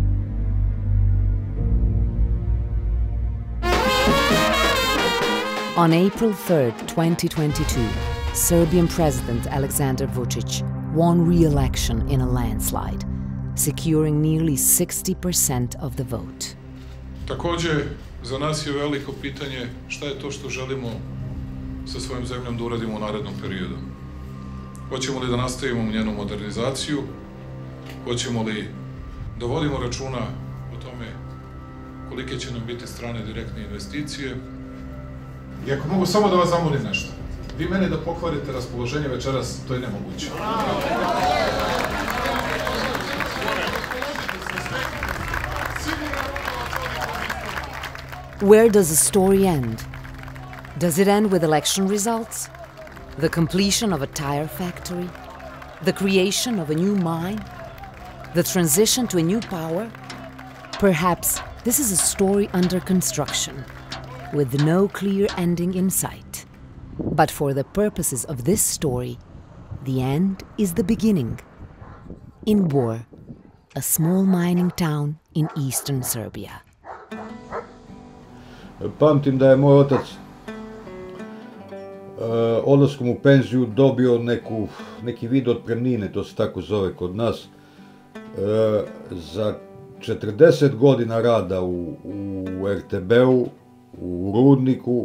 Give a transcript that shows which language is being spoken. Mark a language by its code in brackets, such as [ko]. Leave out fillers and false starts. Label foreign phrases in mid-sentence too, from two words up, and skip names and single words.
[en] On April 3, 2022, Serbian President Aleksandar Vučić won re-election in a landslide, securing nearly 60% of the vote. [sr] Takođe, za nas je veliko pitanje šta je to što želimo sa svojom zemljom da uradimo u narednom periodu. Hoćemo li da nastavimo njenu modernizaciju? Hoćemo li da vodimo računa o tome kolike će nam biti strane direktne investicije. I ako mogu samo da vas zamolim nešto, vi meni da pokvarite raspoloženje večeras, to je nemoguće. [en] Where does the story end? Does it end with election results? The completion of a tire factory? The creation of a new mine? The transition to a new power? Perhaps this is a story under construction, with no clear ending in sight. But for the purposes of this story, the end is the beginning. In Bor, a small mining town in eastern Serbia. [sr] Pamtim da je moj otac odlaskom u penziju dobio neki vid otpremnine, to se tako zove kod nas, za 40 godina rada u RTB-u, u rudniku.